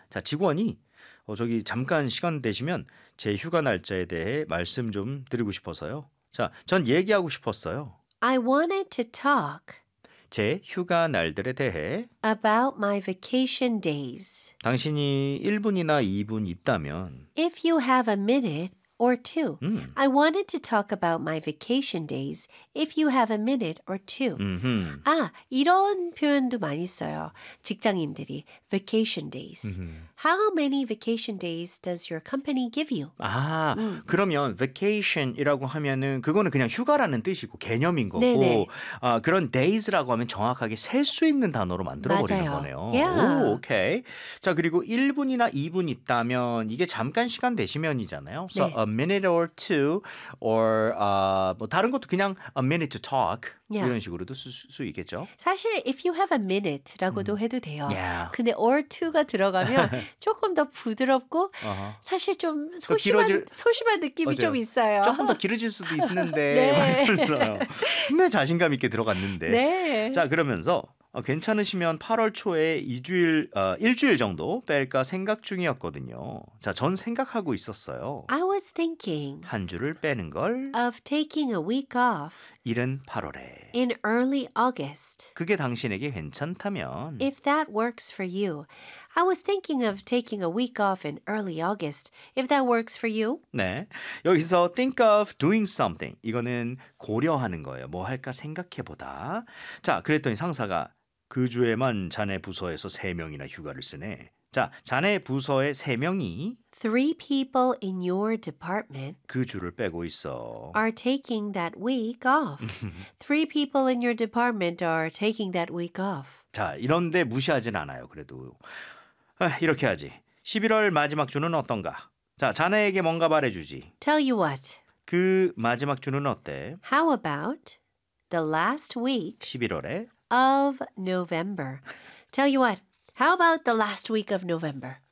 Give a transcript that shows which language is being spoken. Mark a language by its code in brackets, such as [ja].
[ko] 자, 직원이 저기 잠깐 시간 되시면 제 휴가 날짜에 대해 말씀 좀 드리고 싶어서요. 자, 전 얘기하고 싶었어요. [en] I wanted to talk [ko] 제 휴가 날들에 대해 [en] about my vacation days. [ko] 당신이 1분이나 2분 있다면 [en] If you have a minute Or two. I wanted to talk about my vacation days if you have a minute or two. Mm-hmm. [ko] 아, 이런 표현도 많이 써요. 직장인들이 vacation days. Mm-hmm. [en] How many vacation days does your company give you? [ko] 아, 그러면 vacation이라고 하면은 그거는 그냥 휴가라는 뜻이고 개념인 거고 네네. 아, 그런 days라고 하면 정확하게 셀 수 있는 단어로 만들어버리는 맞아요. 거네요. [en] Yeah. [ko] 오, 오케이. 자, 그리고 1분이나 2분 있다면 이게 잠깐 시간 되시면이잖아요. So 네. [en] A minute or two, or [ko] 뭐 다른 것도 그냥 [en] a minute to talk yeah. [ko] 이런 식으로도 쓸 수 있겠죠. 사실 [en] if you have a minute [ko] 라고도 해도 돼요. [en] Yeah. [ko] 근데 or two가 들어가면 조금 더 부드럽고 uh-huh. 사실 좀 소심한 느낌이 맞아요. 좀 있어요. 조금 더 길어질 수도 있는데 네. 네, 자신감 있게 들어갔는데. 네. 자 그러면서. 괜찮으시면 8월 초에 일주일 정도 뺄까 생각 중이었거든요. 자, 전 생각하고 있었어요. [en] I was thinking [ko] 한 주를 빼는 걸 [en] of taking a week off [ko] 이른 8월에 [en] in early August [ko] 그게 당신에게 괜찮다면 [en] if that works for you I was thinking of taking a week off in early August if that works for you [ko] 네, 여기서 [en] think of doing something [ko] 이거는 고려하는 거예요. 뭐 할까 생각해보다 자, 그랬더니 상사가 그 주에만 자네 부서에서 3명이나 휴가를 쓰네. 자, 자네 부서에 3명이 [en] Three people in your department [ko] 그 주를 빼고 있어 [en] are taking that week off. Three people in your department are taking that week off. [ko] 자, 이런데 무시하진 않아요, 그래도. 이렇게 하지. 11월 마지막 주는 어떤가? 자, 자네에게 뭔가 말해주지. [en] Tell you what. [ko] 그 마지막 주는 어때? [en] How about the last week [ko] 11월에 [en] of November. Tell you what. How about the last week of November?